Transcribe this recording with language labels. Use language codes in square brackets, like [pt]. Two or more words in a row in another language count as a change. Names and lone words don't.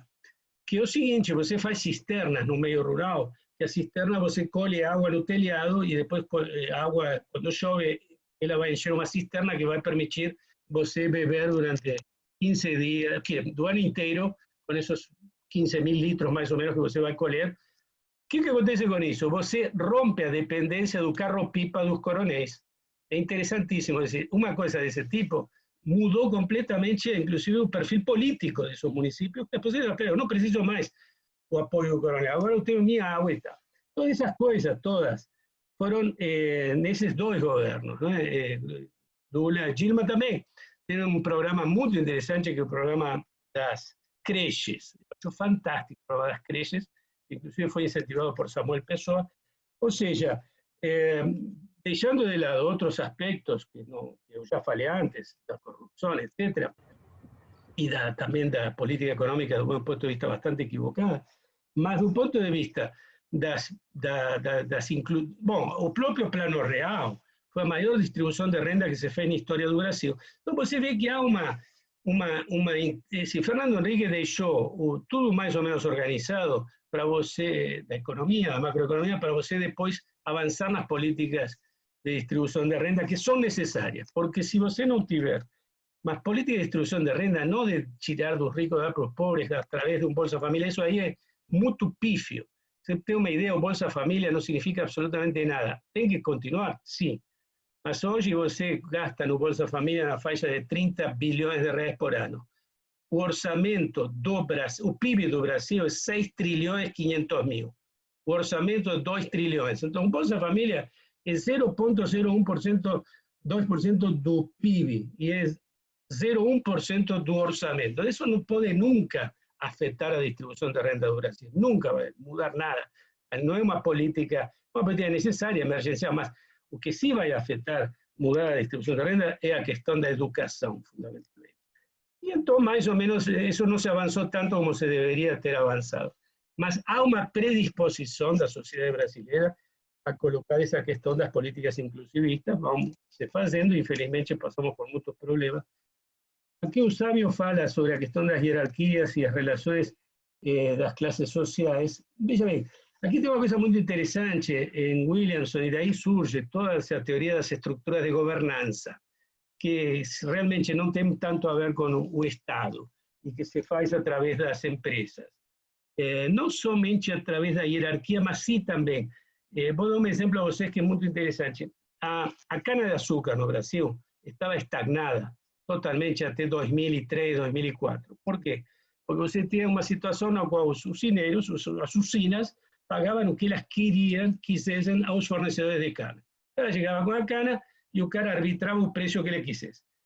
[pt] Que é o seguinte: você faz cisternas no meio rural, que a cisterna você colhe água no telhado e depois a água, quando chove, ela vai encher uma cisterna que vai permitir você beber durante 15 dias, do ano inteiro, com esses 15.000 litros mais ou menos que você vai colher. O que acontece com isso? Você rompe a dependência do carro-pipa dos coronéis. [es] Es interesantísimo. Es decir, una cosa de ese tipo mudó completamente, inclusive, el perfil político de esos municipios, que después era, pero [pt] no preciso más o apoyo coronel, [es] ahora yo tengo mi agua y tal. Todas esas cosas, todas, fueron en esos dos gobiernos, ¿no? Lula, Dilma también tiene un programa muy interesante, que es el programa [pt] das creches. [es] Es fantástico el programa [pt] das creches, [es] inclusive fue incentivado por Samuel Pessoa. O sea, dejando de lado otros aspectos que, que yo ya falei antes, la corrupción, etcétera, y también de la política económica desde un punto de vista bastante equivocada, [pt] mas do ponto de vista o próprio Plano Real foi a maior distribuição de renda que se fez na história do Brasil. Então você vê que há se Fernando Henrique deixou tudo mais ou menos organizado para você, da economia, da macroeconomia, para você depois avançar nas políticas de distribuição de renda que são necessárias, porque se você não tiver [es] más política de distribución de renda, no de tirar dos ricos, dar para los pobres a través de un Bolsa Familia, eso ahí es muy pifio. Se tiene una idea, un Bolsa Familia no significa absolutamente nada. ¿Tiene que continuar? Sí. [pt] Mas hoy você gasta no Bolsa Familia na faixa de 30 bilhões de reais por ano. O orçamento do Brasil, o PIB do Brasil é 6 trilhões 500 mil. O orçamento é 2 trilhões. Então, o Bolsa Família é 0,01%, 2% do PIB. E é 0,1% do orçamento. [es] Eso no puede nunca afectar a distribución de renta do Brasil. Nunca va a mudar nada. No es una política necesaria, emergencial, [pt] mas o que [es] sí va a afectar, mudar a distribución de renta es a cuestión da educación, fundamentalmente. Y entonces, más o menos, eso no se avanzó tanto como se debería ter avanzado. Mas há una predisposición [pt] da sociedade brasileira [es] a colocar esa cuestión das políticas inclusivistas. [pt] Vamos se fazendo, [es] infelizmente pasamos por muchos problemas. Aquí o Sabio fala sobre la cuestión de las jerarquías y las relaciones de las clases sociales. [pt] Veja bem, [es] aquí tengo una cosa muy interesante en Williamson, y de ahí surge toda esa teoría de las estructuras de gobernanza, que realmente no tiene tanto a ver con el Estado, y que se hace a través de las empresas. No somente a través de la jerarquía, mas sí también. Vou dar un ejemplo a vocês que es muy interesante. A cana de azúcar no Brasil estaba estagnada totalmente até 2003, 2004. Por quê? [pt] Porque você tinha uma situação na qual os usineiros, as usinas, pagavam o que elas quisessem aos fornecedores de cana. Ela chegava com a cana e o cara arbitrava o preço que ele quisesse.